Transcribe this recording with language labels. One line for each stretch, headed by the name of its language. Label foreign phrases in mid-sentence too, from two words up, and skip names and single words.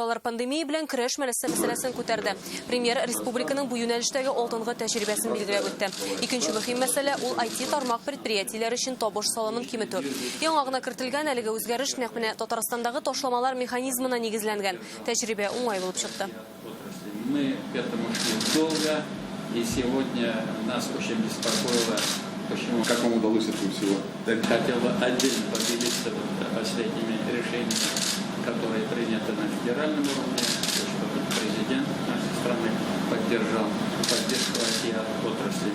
Tatar: Алар пандемия белән көрәш мәсьәләсен күтәрде. Премьер республиканың бу юнәлештәге алтынгы тәҗрибәсен билгеләп үтте. Икенче мөһим мәсьәлә ул IT тармак предприятиеләре өчен табыш салымын киметү. Яңа гына кертелгән әлеге үзгәреш нәкъ менә Татарстандагы ташламалар механизмына нигезләнгән. Тәҗрибә уңай булып чыкты.
Russian: Мы к этому шли долго, и сегодня нас очень беспокоило Почему? Как вам удалось этого всего? Хотел бы отдельно поделиться последними решениями, которые приняты на федеральном уровне, чтобы президент нашей страны поддержал поддержку IT-отрасли.